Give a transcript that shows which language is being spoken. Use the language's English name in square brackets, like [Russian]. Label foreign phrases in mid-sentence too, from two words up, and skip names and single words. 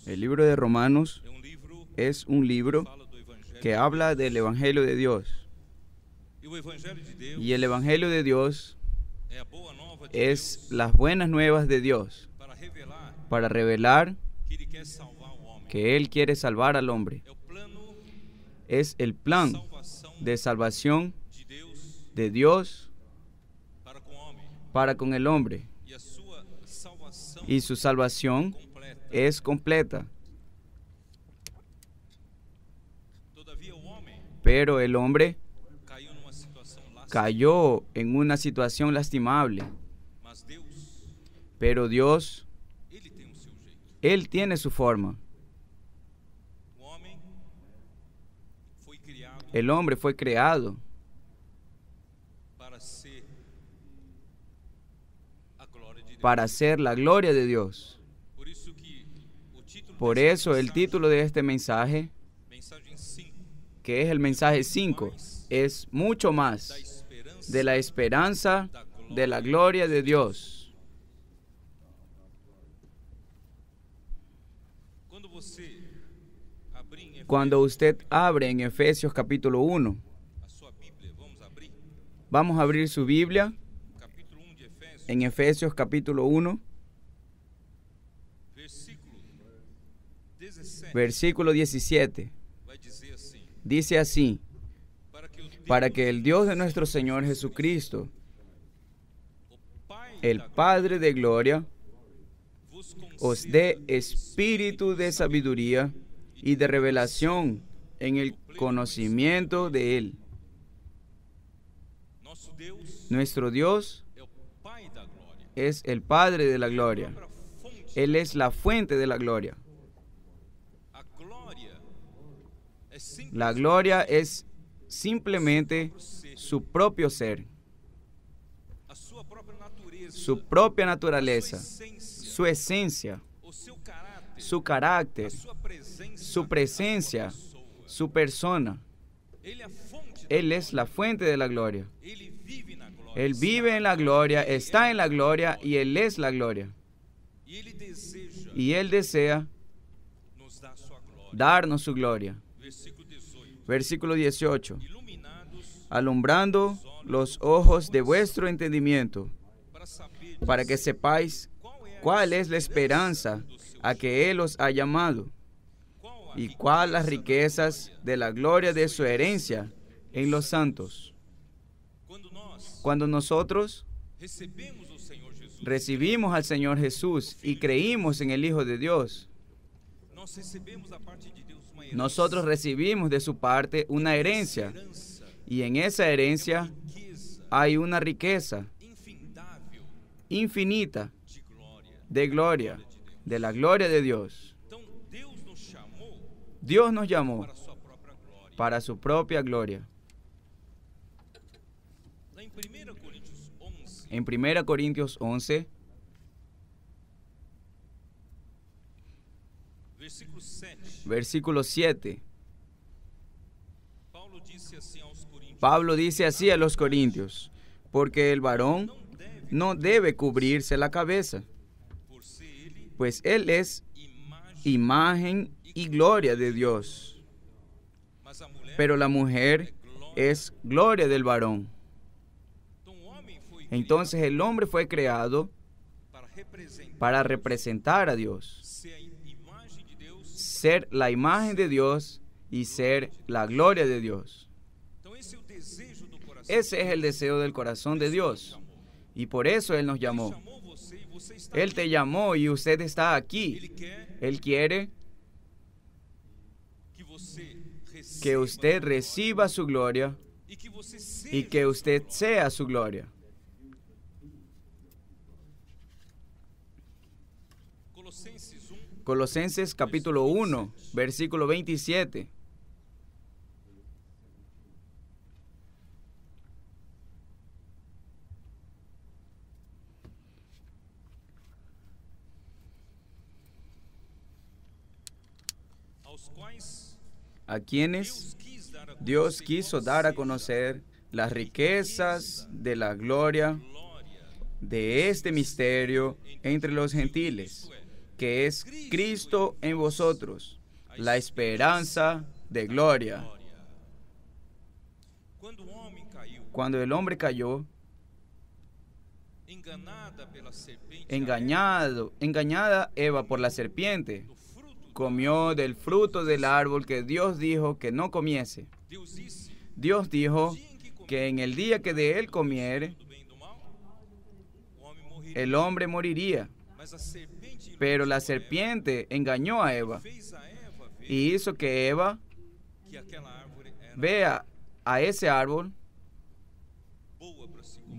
[Spanish] libro de Romanos [Portuguese] é um livro [Spanish] es un libro [Portuguese] que fala do Evangelho [Spanish] que habla del Evangelio de Dios. [Portuguese] E o Evangelho de Deus [Spanish] Y el Evangelio de Dios [Portuguese] é a boa nova de [Spanish] es [Portuguese] Deus [Spanish] las buenas nuevas de Dios [Portuguese] para revelar [Spanish] para revelar [Portuguese] que Ele quer salvar o homem. [Spanish] que Él quiere salvar al hombre. [Portuguese] É o plano [Spanish] Es el de plan [Portuguese] salvação [Spanish] de salvación [Portuguese] de Deus [Spanish] de Dios [Portuguese] para com o homem. [Spanish] para con el hombre. [Portuguese] E a sua salvação [Spanish] Y su salvación [Portuguese] completa. [Spanish] es completa. [Portuguese] Todavia o homem [Spanish] Pero el hombre [Portuguese] caiu numa situação lascada. [Spanish] cayó en una situación lastimable. [Portuguese] Mas Deus, [Spanish] Pero Dios, [Portuguese] Ele tem o seu jeito. [Spanish] Él tiene su forma. [Portuguese] O homem foi criado [Spanish] El hombre fue creado [Portuguese] para ser a glória de Deus. [Spanish] para ser la gloria de Dios. [Portuguese] Por isso que o título [Spanish] Por [Portuguese] desta [Spanish] eso el [Portuguese] mensagem, [Spanish] título de este mensaje, [Portuguese] mensagem 5, [Spanish] que es el mensaje 5, es mucho [Portuguese] da [Spanish] más [Portuguese] esperança [Spanish] de la esperanza de la gloria de Dios. [Portuguese] Quando você abrir em Efésios, [Spanish] Cuando usted abre en Efesios capítulo 1, [Portuguese] a sua Bíblia, [Spanish] vamos a abrir su Biblia [Portuguese] capítulo 1 de Efésios, [Spanish] en Efesios capítulo 1, [Portuguese] versículo 17, [Spanish] versículo 17. [Portuguese] vai dizer assim: [Spanish] Dice así: [Portuguese] para que [Spanish] el Dios de nuestro Señor Jesucristo, [Portuguese] o Pai [Spanish] el [Portuguese] da glória, [Spanish] Padre de gloria, [Portuguese] vos [Spanish] os [Portuguese] conceda [Spanish] dé espíritu de sabiduría y de revelación en el conocimiento de Él. [Portuguese] Nosso Deus [Spanish] Nuestro Dios [Portuguese] é o Pai da glória. [Spanish] es el Padre de la gloria. [Portuguese] A fonte, [Spanish] Él es la fuente de la gloria. [Portuguese] a glória é [Spanish] La gloria es simplemente su propio ser, [Portuguese] a sua própria natureza, [Spanish] su propia [Portuguese] a [Spanish] naturaleza, [Portuguese] sua essência, [Spanish] su esencia, [Portuguese] o seu caráter, [Spanish] su carácter, [Portuguese] a sua presença, [Spanish] su presencia, [Portuguese] a sua pessoa. [Spanish] su persona. [Portuguese] Ele é a fonte, [Spanish] Él es la fuente de la gloria. [Portuguese] ele vive na glória. [Spanish] Él vive en la gloria, está en la gloria y Él es la gloria. [Portuguese] E ele deseja [Spanish] Y Él desea [Portuguese] nos dar sua glória. [Spanish] darnos su gloria. [Portuguese] Versículo 18. [Spanish] Versículo 18. [Portuguese] Iluminados [Spanish] Alumbrando los ojos de vuestro entendimiento, [Portuguese] para saber [Spanish] para que sepáis cuál es la esperanza a que Él os ha llamado y cuál las riquezas de la gloria de su herencia en los santos. Cuando nosotros [Portuguese] recebemos o Senhor Jesus, [Spanish] recibimos al Señor Jesús y creímos en el Hijo de Dios, [Portuguese] nós recebemos da parte de Deus uma herança, [Spanish] nosotros recibimos de su parte una herencia, [Portuguese] herança, [Spanish] y en esa herencia [Portuguese] riqueza [Spanish] hay una riqueza [Portuguese] infindável [Spanish] infinita [Portuguese] de glória. [Spanish] de gloria, de la gloria de Dios. [Portuguese] Então, Deus nos chamou [Spanish] Dios nos llamó [Portuguese] para a sua própria glória. [Spanish] para su propia gloria. [Portuguese] Lá em 1 Coríntios 11, [Spanish] En 1 Corintios 11, [Portuguese] versículo 7, [Spanish] versículo 7, [Portuguese] Paulo disse assim aos coríntios: [Spanish] Pablo dice así a los corintios: porque el varón [Portuguese] não deve, [Spanish] no debe cubrirse la cabeza, [Portuguese] por ser ele [Spanish] pues él es [Portuguese] imagem, [Spanish] imagen y gloria de Dios, [Portuguese] mas a mulher, [Spanish] pero la mujer es gloria del varón. [Portuguese] então o homem foi [Spanish] Entonces el hombre fue creado [Portuguese] criado [Spanish] para representar a Dios, [Portuguese] ser a imagem de Deus. [Spanish] ser la imagen de Dios y ser la gloria de Dios. [Portuguese] Então esse é o desejo do coração. [Spanish] Ese es el deseo del corazón de Dios, y por eso Él nos llamó. [Portuguese] Chamou você e você está [Spanish] Él te llamó y usted está [Portuguese] Ele [Spanish] aquí. [Portuguese] quer [Spanish] Él quiere [Portuguese] que você receba [Spanish] que usted reciba su gloria [Portuguese] e que você seja [Spanish] y que usted sea su gloria. [Portuguese] Colossenses 1, [Spanish] Colosenses capítulo 1, versículo 27. [Portuguese] aos quais [Spanish] A quienes [Portuguese] Deus quis dar a [Spanish] Dios [Portuguese] conhecer [Spanish] quiso dar a conocer las riquezas de la gloria [Portuguese] glória [Spanish] de este misterio entre los gentiles, que es Cristo en vosotros, la esperanza de gloria. [Portuguese] Quando o homem caiu, [Spanish] Cuando el hombre cayó, [Portuguese] enganada pela serpente, [Spanish] engañada Eva por la serpiente, [Portuguese] do fruto, [Spanish] comió del fruto del árbol que Dios dijo que no comiese. [Portuguese] Deus disse: [Spanish] Dios dijo [Portuguese] "No dia em que comer [Spanish] que en el día que de él comiere, [Portuguese] do bem e do mal, o homem morreria." [Spanish] el hombre moriría. [Portuguese] Mas a serpente [Spanish] Pero la [Portuguese] iludiu a Eva, [Spanish] serpiente engañó a Eva [Portuguese] fez a Eva ver [Spanish] y hizo que Eva [Portuguese] que aquela árvore era [Spanish] vea a ese árbol [Portuguese] boa para se comer,